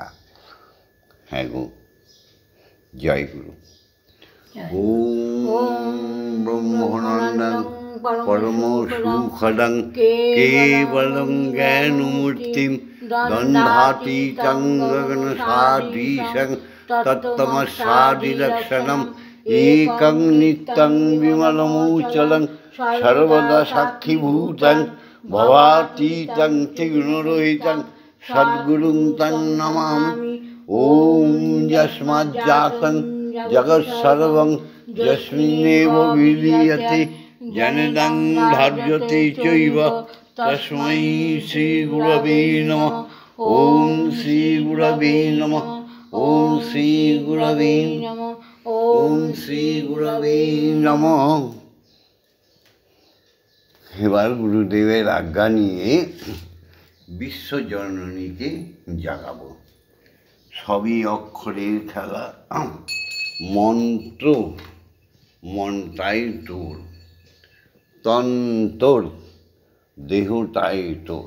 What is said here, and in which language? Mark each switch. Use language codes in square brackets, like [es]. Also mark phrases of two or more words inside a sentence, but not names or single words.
[bn] হ্যাঁ গো, জয় গুরু। [sa] ওম ব্রহ্মানন্দং পরম সুখদং কেবলং জ্ঞানমূর্তিং দন্ধাতীতং গগনসাদৃশং तत्तमस्सादिलक्षणम् एकं नित्यं विमलमूचलं सर्वदा साक्षिभूतं भवातीतं त्रिगुणरहितं सद्गुरुं तं नमामि। ॐ यस्माज्जातं जगत्सर्वं यस्मिन्नेव विलीयते जनितं धार्यते चैव तस्मै श्रीगुरवे नमः। ॐ श्रीगुरवे नमः। ॐ श्रीगुरवे नमः। ॐ श्रीगुरवे नमः। [bn] এবার গুরুদেবের আজ্ঞা নিয়ে বিশ্বজননীকে জাগাবো। সবই অক্ষরের খেলা, মন্ত্র মনটাই তোর, তন তোর, দেহটাই তোর।